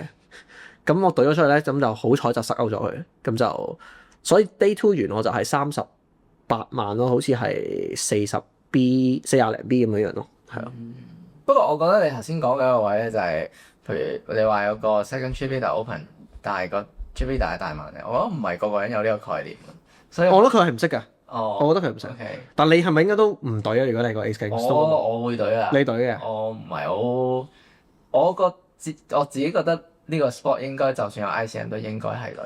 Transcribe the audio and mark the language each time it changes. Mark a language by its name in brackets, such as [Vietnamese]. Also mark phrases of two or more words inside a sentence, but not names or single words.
[Cantonese] 咁我懟咗出去咧，咁就好彩就塞勾咗佢。咁就所以 Day 2完我就係38萬咯，好似係40零 B 咁樣樣咯，係啊。不過我覺得你頭先講嘅一個位咧，就係譬如你話有個 [English] second chip leader open， [Cantonese] 但係個 [English] chip leader [Cantonese] 係大萬嘅，我覺得唔係個個人有呢個概念，所以我覺得佢係唔識㗎。我覺得佢唔識。 Okay. 但你係咪應該都唔懟啊？如果你個 Ace King，我會懟啊。你懟嘅？我唔係好，我自己覺得呢個 sport 應該就算有 ICM 都應該係懟。